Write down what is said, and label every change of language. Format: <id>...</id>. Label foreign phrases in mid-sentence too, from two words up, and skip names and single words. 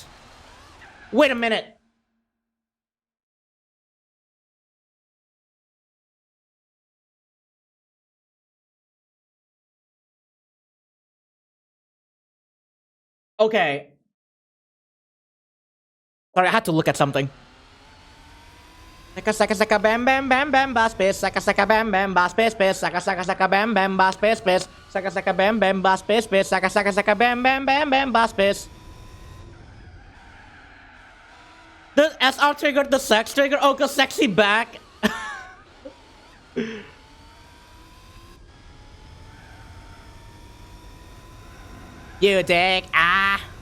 <en>Wait a minute. Okay. Sorry, I had to look at something. Saka saka bam bam bam bam ba space. Saka saka bam bam ba space space. Saka saka bam bam ba space space. Saka saka bam bam ba space space. Saka saka bam bam bam bam ba space. The SR triggered the sex trigger. Oh, cause sexy back. You dick. Ah.</en>